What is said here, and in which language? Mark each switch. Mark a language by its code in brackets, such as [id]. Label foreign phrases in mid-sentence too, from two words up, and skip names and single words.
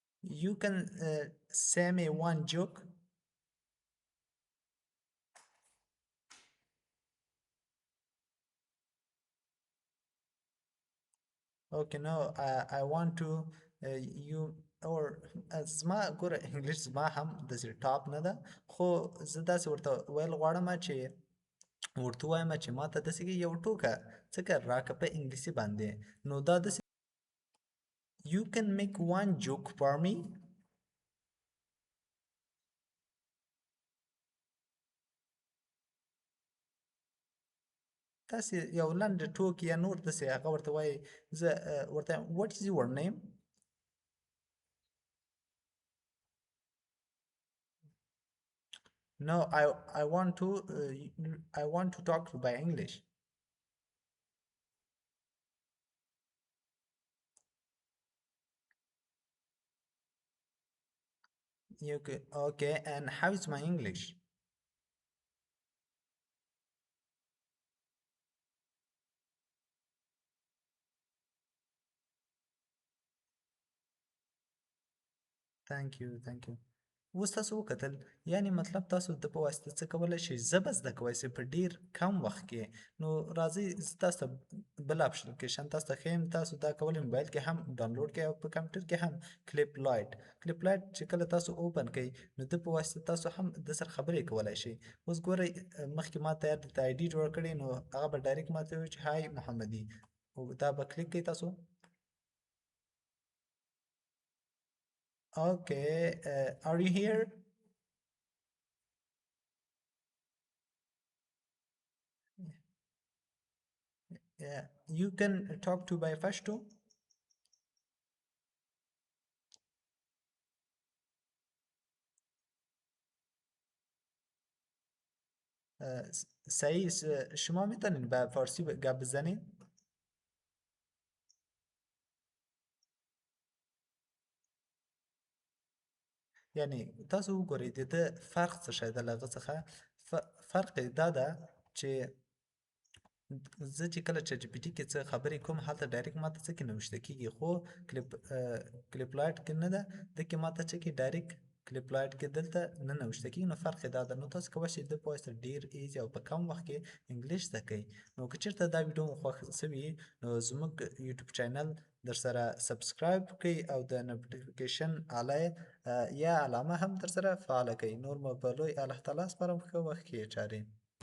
[en] you can say me one joke. Okay, no, I want to you or [ps] زما ګوره انګلیش زما هم داسې ټاپ نه ده خو زه داسې ورته ویل غواړم چې ورته ووایم چې ما ته داسې یو ټوکه څه کار راکړه په انګلیسي باندې نو دا داسې [en] you can make one joke for me. [ps] تاسې یو لنډ ټوک یا نور داسې هغه ورته وایي زه ورته [en] what is your name. No, I want to I want to talk by English. Okay, and how is my English? Thank you. [ps] اوس تاسو وکتل یعنی مطلب تاسو د په واسطه څه کولی شئ ژبه زده کولی شئ په ډیر کم وخت کې نو راځئ زه تاسو ته بل اپلیکیشن تاسو ته ښیم تاسو دا کولی موبایل کې هم ډاونلوډ کړئ او په کمپیوټر کې هم کلیپ لایټ چې کله تاسو اوپن کړئ نو د په واسطه تاسو هم د سره خبرې کولی شئ اوس ګورئ مخکې ما تیار درته آی ډي جوړه کړې نو هغه به ډایرکټ ماته ووایي چې های محمدي او دا به کلیک کړئ تاسو. [en] Okay, are you here? Yeah, you can talk to by Pashto. [fa] سعی شما میتونید به فارسی گپ بزنید؟ [ps] یعنی تاسو وګورئ د ده فرق څه شی دی له هغه څخه فرق یې دا ده چې زه چې کله چټ جی پي ټي کې څه خبرې کوم هلته ډایرکټ ماته څه کې نوشته کېږي خو کلیپ لایټ کې نه ده ده کې ماته څه کې ډایرکټ کلیپ لایټ کې دلته نه نوشته کېږي نو فرق یې دا ده نو تاسو کولی شئ د په واسطه ډېر ایزي او په کم وخت کې انګلیش زده کړئ نو که چېرته دا ویډیو مو خوښ سوي نو زموږ یوټیوب چینل درسره سبسکرایب کړئ او د نوټیفیکیشن اله یا علامه هم درسره فعاله کړئ نور مو په لوی الله تعالی سپارم ښه وخت کې چارې